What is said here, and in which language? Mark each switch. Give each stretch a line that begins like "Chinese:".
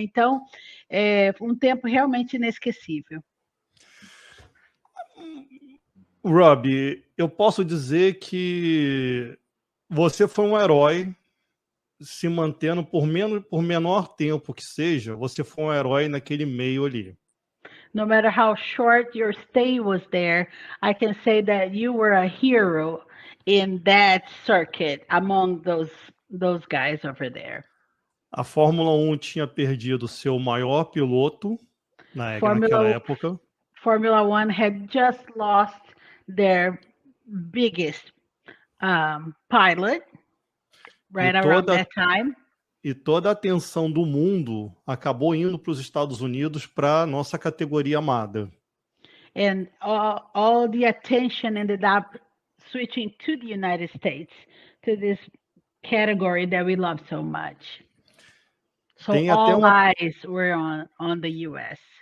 Portuguese: Então, um tempo realmente inesquecível. Robbie, eu posso dizer que você foi um herói se mantendo por menor tempo que seja, você foi um herói naquele meio ali.
English: No matter how short your stay was there, I can say that you were a hero in that circuit among those guys over there.
Portuguese: A Fórmula 1 tinha perdido seu maior piloto naquela época.
English: Formula 1 had just lost their biggest pilot right around that time.
Portuguese: E toda a atenção do mundo acabou indo para os Estados Unidos para nossa categoria amada.
English: And all the attention ended up switching to the United States, to this category that we love so much. So all eyes were on the US.